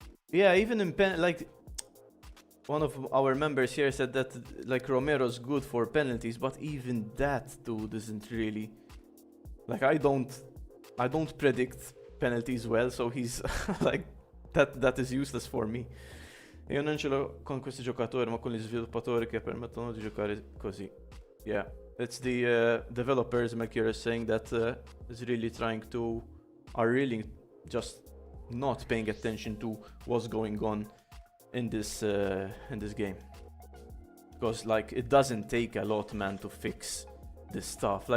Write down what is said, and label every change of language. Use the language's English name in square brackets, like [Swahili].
[English] Yeah, even in like one of our members here said that like Romero's good for penalties, but even that dude isn't really like I don't predict penalties well, so he's like that is useless for me. [Italian] Io non ce l'ho con questi giocatori, ma con gli sviluppatori che permettono di giocare così. [English] Yeah, it's the developers. Melchior is saying that is really are really just not paying attention to what's going on in this game, because like it doesn't take a lot, man, to fix this stuff.